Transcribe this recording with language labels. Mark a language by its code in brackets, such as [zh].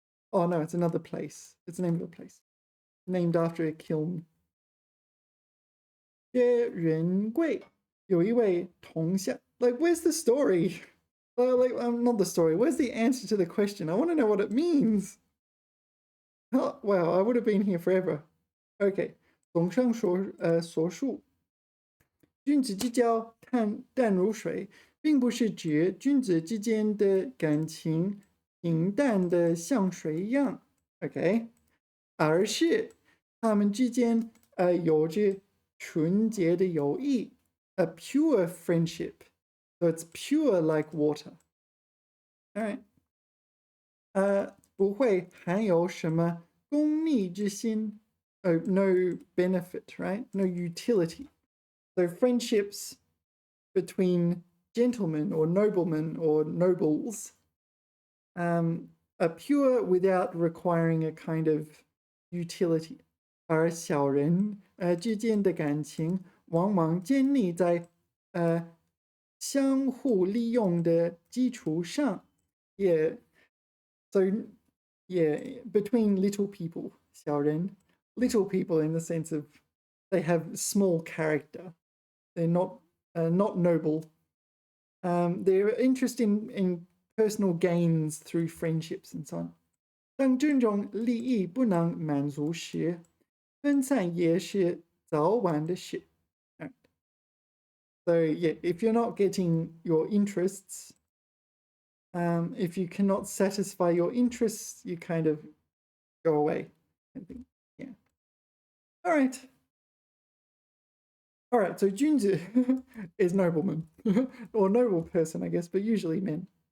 [en] Oh no, it's another place. It's the name of a place named after a kiln. [zh] 薛仁贵有一位同乡。 [en] Like, where's the story? Not the story. Where's the answer to the question? I want to know what it means. Oh, wow, I would have been here forever. Okay. [zh] 综上所述，君子之交淡如水，并不是指君子之间的感情平淡的像水一样 ，OK， 而是他们之间有着纯洁的友谊 ， [en] a pure friendship，so it's pure like water， All right. [zh] 不会含有什么功利之心. [en] Oh, no benefit, right? No utility. So friendships between gentlemen or noblemen or nobles are pure without requiring a kind of utility. [zh] 而小人之间的感情往往建立在相互利用的基础上. [en] Yeah. So yeah, between little people, 小人, little people in the sense of they have small character. They're not noble. They're interested in personal gains through friendships and so on. [zh] 当这种利益不能满足时，分散也是早晚的事. [en] So yeah, if you're not getting your interests, if you cannot satisfy your interests, you kind of go away. I think, yeah. All right. All right, so Junzi is nobleman, or noble person, I guess, but usually men.